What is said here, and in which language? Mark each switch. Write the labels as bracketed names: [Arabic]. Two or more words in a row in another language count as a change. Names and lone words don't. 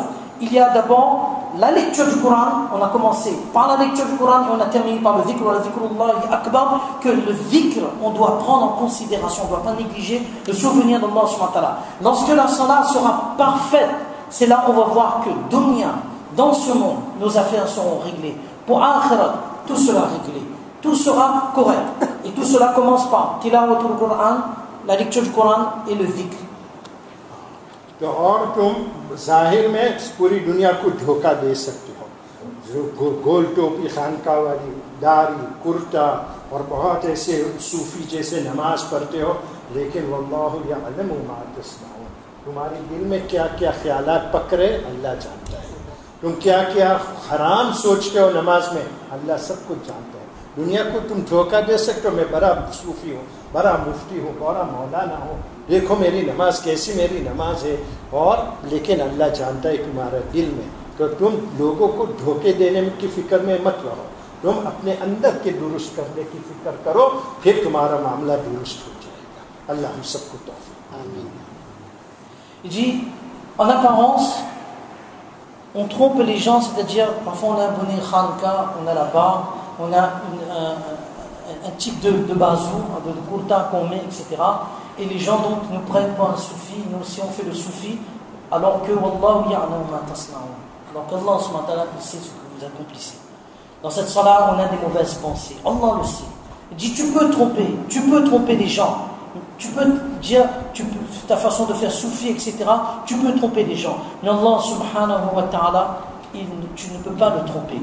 [French] Il y a d'abord la lecture du Coran. On a commencé par la lecture du Coran et on a terminé par le dhikr, le [Arabic] ذكر الله أكبر, [French] que le dhikr, on doit prendre en considération, on ne doit pas négliger le souvenir d'Allah [Arabic] سبحانه وتعالى. [French] Lorsque la salat sera parfaite, c'est là où on va voir que dunya, dans ce monde, nos affaires seront réglées. Pour akhirat, tout sera réglé, tout sera correct. Et tout cela commence par [Arabic] تلاوة القرآن, [French] la lecture du Coran et le dhikr. [Urdu] تو اور تم ظاہر میں پوری دنیا کو دھوکہ دے سکتے ہو، جو گول ٹوپی، خانقاہ والی داڑھی، کرتا اور بہت ایسے صوفی جیسے نماز پڑھتے ہو، لیکن [Arabic] والله يعلم ما تصنعون, [Urdu] تمہارے دل میں کیا کیا خیالات پکڑے اللہ جانتا ہے. تم کیا کیا حرام سوچتے ہو نماز میں، اللہ سب کچھ جانتا ہے. دنیا کو تم دھوکہ دے سکتے ہو، میں بڑا صوفی ہوں، بڑا مفتی ہوں، بڑا مولانا ہوں، دیکھو میری نماز کیسی میری نماز ہے، اور لیکن اللہ جانتا ہے تمہارے دل میں. تو تم لوگوں کو دھوکے دینے کی فکر میں مت رہو، تم اپنے اندر کے درست کرنے کی فکر کرو، پھر تمہارا معاملہ درست ہو جائے گا. اللہ ہم سب کو توفیق۔ آمین. [French] Il dit, en apparence, on trompe les gens, c'est-à-dire, parfois on a un bonnet khanka, on a la barbe, on a un type de bazou, de kurta qu'on met, etc. Et les gens donc nous prennent pour un soufi, nous aussi on fait le soufi, alors que [Arabic] والله يعلم ما تصنعون. [French] Alors qu'Allah [Arabic] سبحانه وتعالى, [French] il sait ce que vous accomplissez. Dans cette salat, on a des mauvaises pensées. Allah le sait. Il dit, tu peux tromper les gens. Tu peux dire, ta façon de faire soufi, etc. Tu peux tromper les gens. Mais Allah [Arabic] سبحانه وتعالى, [French] tu ne peux pas le tromper.